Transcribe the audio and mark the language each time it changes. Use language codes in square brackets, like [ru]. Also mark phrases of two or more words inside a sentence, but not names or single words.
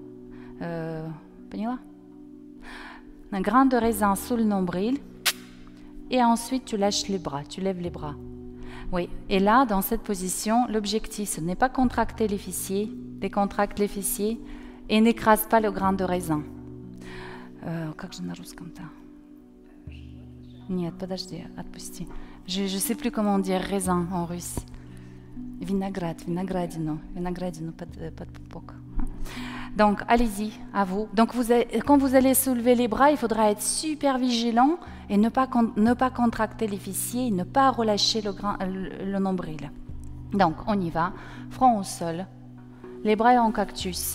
[fr] Un grain de raisin sous le nombril. Et ensuite, tu lâches les bras. Tu lèves les bras. Oui. Et là, dans cette position, l'objectif, ce n'est pas contracter les fessiers. Décontracte les fessiers et n'écrase pas le grain de raisin. [ru] Как же на русском-то? Нет, подожди, отпусти. [fr] Je sais plus comment dire raisin en russe. [ru] Виноградину под пупок. [fr] Donc, allez-y, à vous. Donc, quand vous allez soulever les bras, il faudra être super vigilant et ne pas contracter les fessiers, ne pas relâcher le nombril. Donc, on y va. Front au sol. Les bras en cactus.